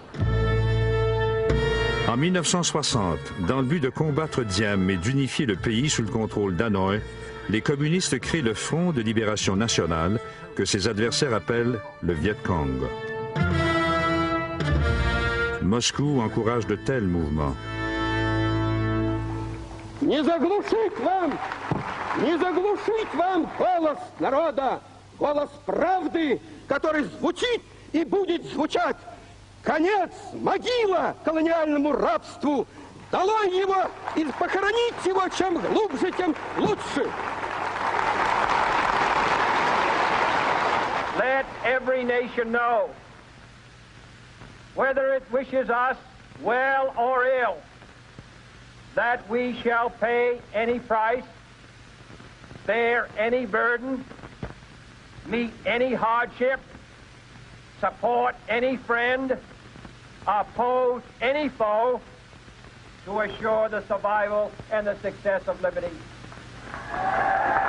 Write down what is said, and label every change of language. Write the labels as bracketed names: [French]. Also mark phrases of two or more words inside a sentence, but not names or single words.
[French] En 1960, dans le but de combattre Diem et d'unifier le pays sous le contrôle d'Hanoï, les communistes créent le Front de libération nationale, que ses adversaires appellent le Viet Cong. Moscou encourage de tels mouvements. [Russian] Не заглушить вам голос народа, голос правды, который звучит и будет звучать. Конец, могила колониальному рабству. Долой его и похоронить его чем глубже, тем лучше. [English] Let every nation know, whether it wishes us well or ill, that we shall pay any price, bear any burden, meet any hardship, support any friend, oppose any foe, to assure the survival and the success of liberty.